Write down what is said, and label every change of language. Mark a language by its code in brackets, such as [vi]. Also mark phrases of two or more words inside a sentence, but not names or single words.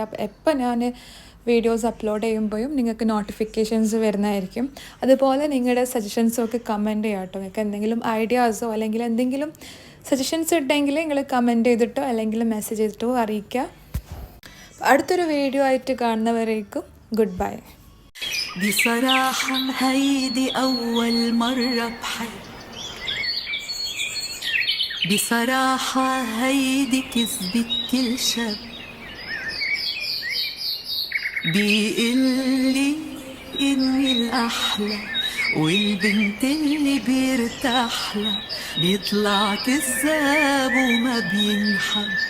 [ml] അപ്പോൾ എപ്പോൾ ഞാൻ വീഡിയോസ് അപ്ലോഡ് ചെയ്യുമ്പോഴും നിങ്ങൾക്ക് നോട്ടിഫിക്കേഷൻസ് വരുന്നതായിരിക്കും. അതുപോലെ നിങ്ങളുടെ സജഷൻസും ഒക്കെ കമൻറ്റ് ചെയ്യുക കേട്ടോ. നിങ്ങൾക്ക് എന്തെങ്കിലും ഐഡിയാസോ അല്ലെങ്കിൽ എന്തെങ്കിലും സജഷൻസ് ഉണ്ടെങ്കിൽ നിങ്ങൾ കമൻറ്റ് ചെയ്തിട്ടോ അല്ലെങ്കിൽ മെസ്സേജ് ചെയ്തിട്ടോ അറിയിക്കുക. അടുത്തൊരു വീഡിയോ ആയിട്ട് കാണുന്നവരേക്കും [en] good bye. [ar] بصراحة هيدي أول مرة بصراحة هيدي كذبت كل شاب بيقلي إني الأحلى، والبنت اللي بيرتاحلها بيطلع كذاب وما بينحب.